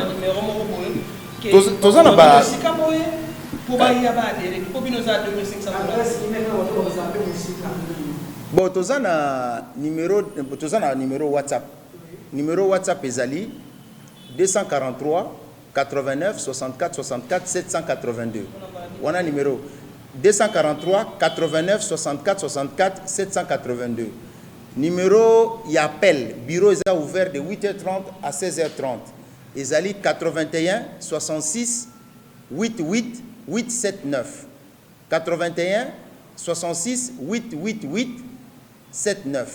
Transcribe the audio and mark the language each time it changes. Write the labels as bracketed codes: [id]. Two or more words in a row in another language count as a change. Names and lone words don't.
[ln] numéro mo boye. Tozana ba bon, tozana numéro WhatsApp. Numéro WhatsApp ezali 243 89 64 64 782. [fr] On a numéro 243 89 64 64 782. Numéro y appel. Bureau est ouvert de 8h30 à 16h30. [ln] Ezali 81 66 88 879 81 66 888 79.